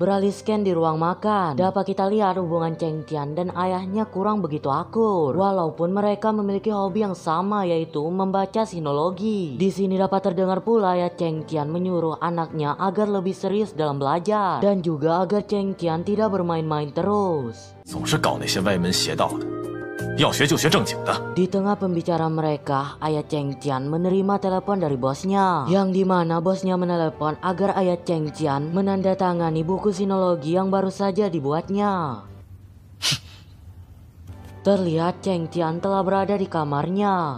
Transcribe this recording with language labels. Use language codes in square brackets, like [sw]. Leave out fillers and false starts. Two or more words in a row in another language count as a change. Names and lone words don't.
[id] Beralih scan di ruang makan, dapat kita lihat hubungan Cheng Tian dan ayahnya kurang begitu akur. Walaupun mereka memiliki hobi yang sama yaitu membaca sinologi. Di sini dapat terdengar pula ya Cheng Tian menyuruh anaknya agar lebih serius dalam belajar. Dan juga agar Cheng Tian tidak bermain-main terus. [zh] 总是搞那些歪门邪道的。要学就学正经的。 [id] Di tengah pembicaraan mereka, ayah Cheng Tian menerima telepon dari bosnya, yang dimana bosnya menelepon agar ayah Cheng Tian menandatangani buku sinologi yang baru saja dibuatnya. Terlihat Cheng Tian telah berada di kamarnya.